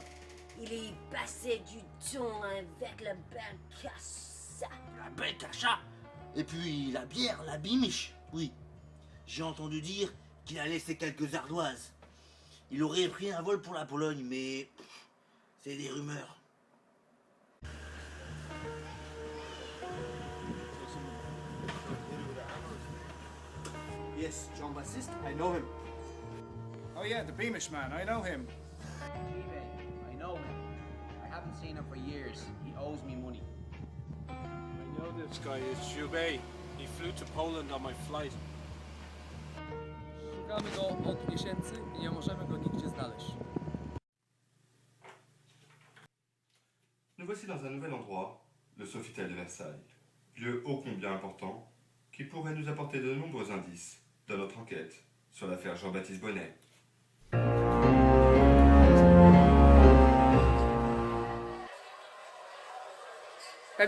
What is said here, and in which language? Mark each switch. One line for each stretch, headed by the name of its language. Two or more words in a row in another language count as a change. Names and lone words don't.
French: Il est passé du temps avec la belle Cacha. La belle Cacha. Et puis la bière, la bimiche. Oui. J'ai entendu dire qu'il a laissé quelques ardoises. Il aurait pris un vol pour la Pologne, mais c'est des rumeurs.
English: Yes, John Baptiste, I know him. Oh yeah, the Beamish man, I know him. I know him. I haven't seen him for years. He owes me money. I know this guy is Jubei. He flew to Poland on my flight.
Polish: Szukamy go od miesięcy i nie możemy go nigdzie znaleźć.
French: Nous voici dans un nouvel endroit, le Sofitel de Versailles, lieu ô combien important qui pourrait nous apporter de nombreux indices dans notre enquête sur l'affaire Jean-Baptiste Bonnet. Papy?